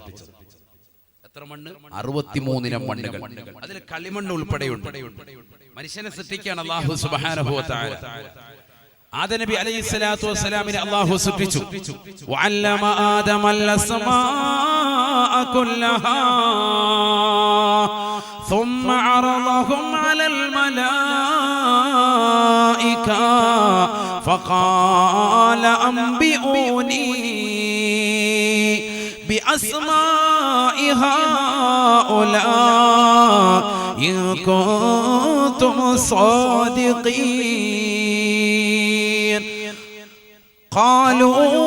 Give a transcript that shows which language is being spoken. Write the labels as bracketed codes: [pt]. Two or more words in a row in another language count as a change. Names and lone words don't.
[ml] എത്ര മണ്ണ്? 63 ഇനം മണ്ണുകൾ. അതിൽ കളിമണ്ണ് ഉൾപ്പെടെയുണ്ട്. മനുഷ്യനെ സൃഷ്ടിക്കുകയാണ് അല്ലാഹു [ar] سبحانه وتعالى. [ml] ആദം നബി [ar] عليه الصلاة والسلام [ml] അല്ലാഹു സൃഷ്ടിച്ചു. [ar] وعلم آدم الأسماء كلها ثم عرضهم على الملائكة فقال أنبئوني بأسماء هؤلاء إن كنتم صادقين قالوا